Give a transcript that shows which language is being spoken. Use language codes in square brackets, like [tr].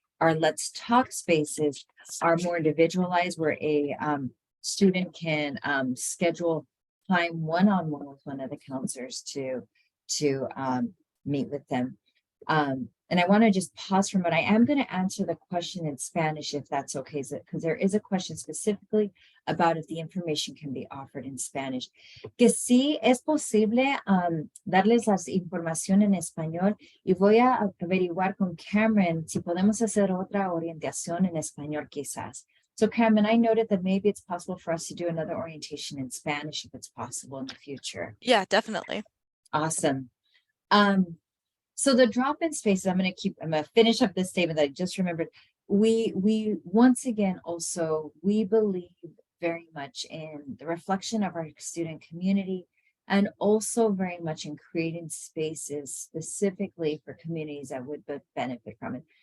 [en] Our Let's Talk spaces are more individualized, where a student can schedule time one-on-one with one of the counselors to meet with them. And I want to just pause for a moment. I am going to answer the question in Spanish, if that's okay, because there is a question specifically about if the information can be offered in Spanish. [es] Que sí es posible darles la información en español, y voy a averiguar con Cameron si podemos hacer otra orientación en español quizás. [en] So Cameron, I noted that maybe it's possible for us to do another orientation in Spanish if it's possible in the future. Yeah, definitely. Awesome. So the drop-in spaces, I'm going to finish up this statement that I just remembered. we once again also we believe very much in the reflection of our student community, and also very much in creating spaces specifically for communities that would benefit from it.